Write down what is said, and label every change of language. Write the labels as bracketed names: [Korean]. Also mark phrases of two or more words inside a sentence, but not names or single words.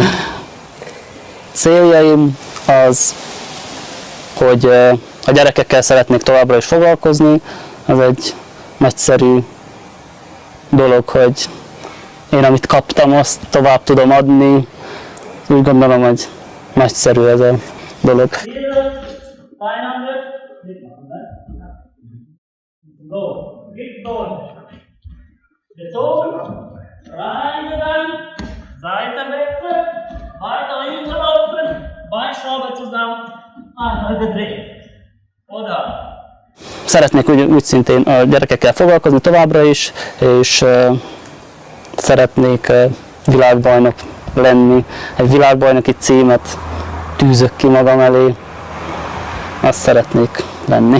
[Hungarian] Céljaim az, hogy a gyerekekkel szeretnék továbbra is foglalkozni. Ez egy nagyszerű dolog, hogy én amit kaptam, azt tovább tudom adni. Úgy gondolom, hogy nagyszerű ez a dolog. [German] Seitenwechsel, weiter hinten laufen, Beinschraube zusammen, einmal gedreht. Oder? [Hungarian] Szeretnék úgy szintén a gyerekekkel foglalkozni továbbra is, és szeretnék világbajnok lenni. Egy világbajnoki címet tűzök ki magam elé. Azt szeretnék lenni.